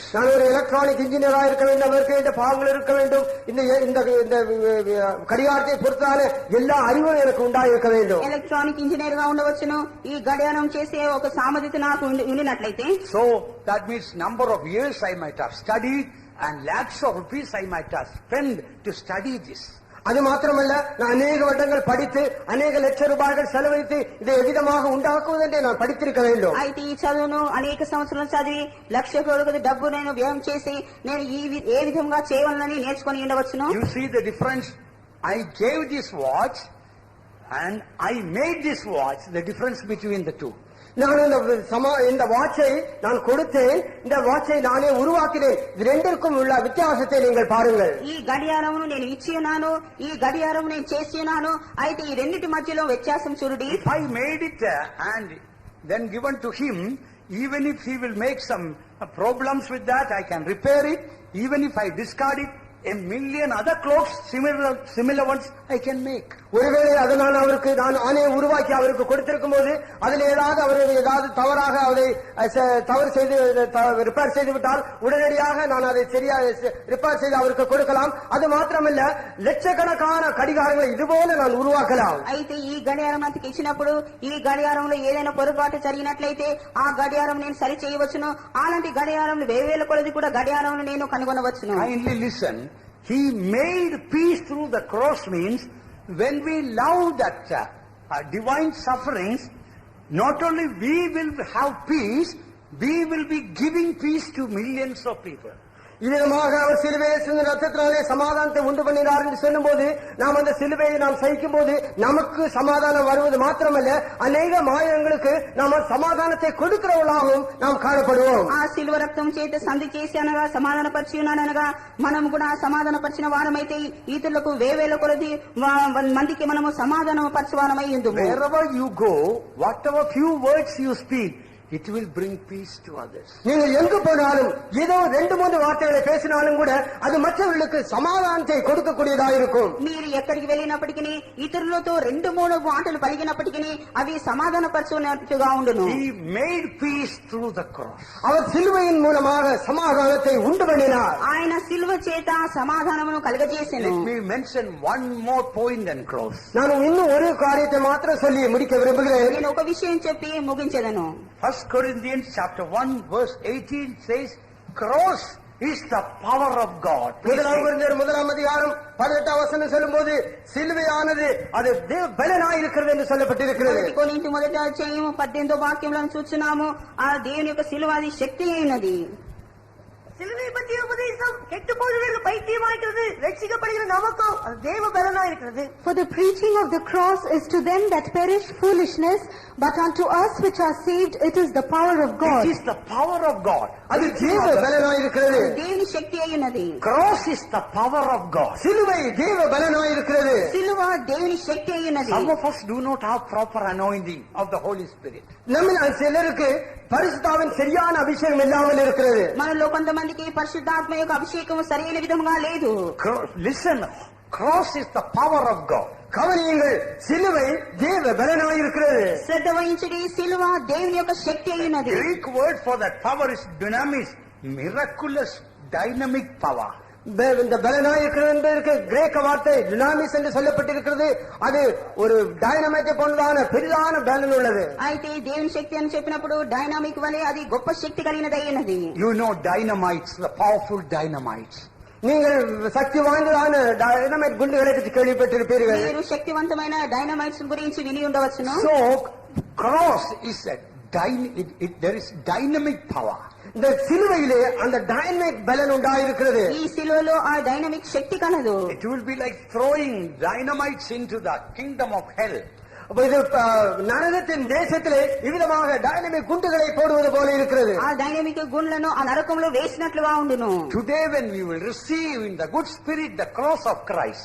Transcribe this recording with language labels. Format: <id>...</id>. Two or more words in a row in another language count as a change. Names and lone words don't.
<ta>நான் ஒரு</ta> <en>electronic engineer</en> <ta>இருக்க வேண்டும், அவருக்கு இந்த பாகங்கள் இருக்க வேண்டும், இந்த கடிகாரத்தை பொறுத்தான எல்லா அறிவும் எனக்கு உண்டாயிருக்க வேண்டும்.</ta> <en>electronic engineer</en> <te>గా ఉండవచ్చును. ఈ గడియారం చేసే ఒక సామర్థ్యత నాకు ఉండినట్లయితే,</te> <en>So that means number of years I might have studied and lakhs of rupees I might have spent to study this.</en> <ta>அது மாத்திரமல்ல, நான் அநேக வருடங்கள் படித்து அநேக லட்சம் ரூபாய்கள் செலவழித்து இதை எவ்விதமாக உண்டாக்குவதென்றே நான் படித்திருக்க வேண்டும்.</ta> <te>అయితే ఈ చదువును అనేక సంవత్సరాలు చదివి లక్ష కొలది డబ్బు నేను వ్యయం చేసి నేను ఏ విధంగా చేయవలనని నేర్చుకుని ఉండవచ్చును.</te> <en>You see the difference? I gave this watch and I made this watch, the difference between the two.</en> <ta>நான் இந்த வாட்சை நான் கொடுத்தேன், இந்த வாட்சை நானே உருவாக்கினேன். இது ரெண்டிற்கும் உள்ள வித்தியாசத்தை நீங்கள் பாருங்கள்.</ta> <te>ఈ గడియారమును నేను ఇచ్చి ఉన్నాను, ఈ గడియారము నేను చేసి ఉన్నాను. అయితే ఈ రెండింటి మధ్యలో వ్యత్యాసం చూడండి.</te> <en>If I made it and then given to him, even if he will make some problems with that, I can repair it. Even if I discard it, a million other clothes, similar ones, I can make.</en> <ta>ஒருவேளை அதை நான் ஆணையை உருவாக்கி அவருக்கு கொடுத்திருக்கும் போது அதில் ஏதாவது தவறாக அதை தவறு செய்து ரிப்பேர் செய்து விட்டால் உடனடியாக நான் அதை சரியாக ரிப்பேர் செய்து அவருக்கு கொடுக்கலாம். அது மாத்திரமல்ல, லட்சக்கணக்கான கடிகாரங்களை இதுபோல நான் உருவாக்கலாம்.</ta> <te>అయితే ఈ గడియారం నాకు ఇచ్చినప్పుడు ఈ గడియారంలో ఏదైనా పొరపాటు జరిగినట్లయితే ఆ గడియారం నేను సరి చేయవచ్చును. అలాంటి గడియారం వేవేల కొలది కూడా గడియారం నేను కనుగొనవచ్చును.</te> <en>Kindly listen. He made peace through the cross means when we love that divine sufferings, not only we will have peace, we will be giving peace to millions of people.</en> <ta>இதமாக அவர் சிலுவையை சிந்தின ரத்தத்தினாலே சமாதானத்தை உண்டு பண்ணினார் என்று சொல்லும் போது, நாம் அந்த சிலுவையை நாம் சகிக்கும் போது நமக்கு சமாதானம் வருவது மாத்திரமல்ல, அநேக மாயங்களுக்கு நாம் சமாதானத்தை கொடுக்கிறவர்களாகவும் நாம் காணப்படுவோம்.</ta> <te>ఆ సిలువ రక్తం చేత సంధి చేసి అనగా సమాధాన పరిచి ఉన్నాననగా మనం కూడా సమాధాన పరిచిన వారమైతే ఇతరులకు వేవేల కొలది మందికి మనము సమాధానం పరచవారమై ఉందుము.</te> <en>Wherever you go, whatever few words you speak, it will bring peace to others.</en> <ta>நீங்கள் எங்கு போனாலும் ஏதோ 2-3 வார்த்தைகளை பேசினாலும் கூட அது மற்றவர்களுக்கு சமாதானத்தை கொடுக்கக்கூடியதாக இருக்கும்.</ta> <te>మీరు ఎక్కడికి వెళ్ళినప్పటికీ ఇతరులతో 2-3 మాటలు పలికినప్పటికీ అవి సమాధాన పరచునట్టుగా ఉండును.</te> <en>He made peace through the cross.</en> <ta>அவர் சிலுவையின் மூலமாக சமாதானத்தை உண்டு பண்ணினார்.</ta> <te>ఆయన సిలువ చేత సమాధానమును కలుగజేసెను.</te> <en>Let me mention one more point and close.</en> <ta>நான் இன்னும் ஒரு காரியத்தை மாத்திரம் சொல்லி முடிக்க விரும்புகிறேன்.</ta> <te>నేను ఒక విషయం చెప్పి ముగించెదను.</te> <en>1 Corinthians chapter 1 verse 18 says, cross is the power of God.</en> <ta>முதலாம் கொரிந்தியர் 1 அதிகாரம் 18 வசனம் சொல்லும்போது சிலுவையானது அது தேவ பலனாய் இருக்கிறது என்று சொல்லப்பட்டிருக்கிறது.</ta> <te>కొరింథీ మొదటి అధ్యాయం 18వ వాక్యంలో చూస్తున్నాము, ఆ దేవుని యొక్క సిలువ అది శక్తి అయినది.</te> <ta>சிலுவை பற்றிய உபதேசம் கெட்டு போகிறவர்களுக்கு பைத்தியமாயிருக்கிறது, ரட்சிக்கப்படுகிற நமக்கோ அது தேவ பலனாயிருக்கிறது.</ta> <en>For the preaching of the cross is to them that perish foolishness, but unto us which are saved it is the power of God. It is the power of God.</en> <ta>அது தேவ பலனாயிருக்கிறது.</ta> <te>దేవుని శక్తి అయినది.</te> <en>Cross is the power of God.</en> <ta>சிலுவை தேவ பலனாயிருக்கிறது.</ta> <te>సిలువ దేవుని శక్తి అయినది.</te> <en>Some of us do not have proper anointing of the Holy Spirit.</en> <ta>நம்மில் சிலருக்கு பரிசுத்தாவின் சரியான அபிஷேகம் இல்லாமல் இருக்கிறது.</ta> <te>మనలో కొంతమందికి పరిశుద్ధాత్మ యొక్క అభిషేకం సరైన విధముగా లేదు.</te> <en>Listen, cross is the power of God.</en> <ta>கவனியுங்கள், சிலுவை தேவ பலனாயிருக்கிறது.</ta> <te>శ్రద్ధ వహించడి, సిలువ దేవుని యొక్క శక్తి అయినది.</te> <en>Greek word for that power is dunamis, miraculous, dynamic power.</en> <ta>இந்த பலனாயிருக்கிறது என்பதற்கு கிரேக்க வார்த்தை டினாமிஸ் என்று சொல்லப்பட்டிருக்கிறது. அது ஒரு டைனமைட்டை போன்றதான பெரிதான பலன் உள்ளது.</ta> <te>అయితే దేవుని శక్తి అని చెప్పినప్పుడు డైనామిక్ వలె అది గొప్ప శక్తి కలిగినది అయినది.</te> <en>You know dynamites, the powerful dynamites.</en> <ta>நீங்கள் சக்தி வாய்ந்ததான டைனமைட் குண்டுகளை பற்றி கேள்விப்பட்டிருப்பீர்கள்.</ta> <te>మీరు శక్తివంతమైన డైనమైట్స్ గురించి విని ఉండవచ్చును.</te> <en>So cross is a there is dynamic power.</en> <ta>இந்த சிலுவையிலே அந்த டைனமிக் பலன் உண்டாயிருக்கிறது.</ta> <te>ఈ సిలువలో ఆ డైనమిక్ శక్తి కలదు.</te> <en>It will be like throwing dynamites into the kingdom of hell.</en> <ta>இது நரகத்தின் தேசத்திலே இவ்விதமாக டைனமிக் குண்டுகளை போடுவது போல இருக்கிறது.</ta> <te>ఆ డైనమిక్ గుండ్లను ఆ నరకంలో వేసినట్లుగా ఉండును.</te> <en>Today when you will receive in the good spirit the cross of Christ,</en>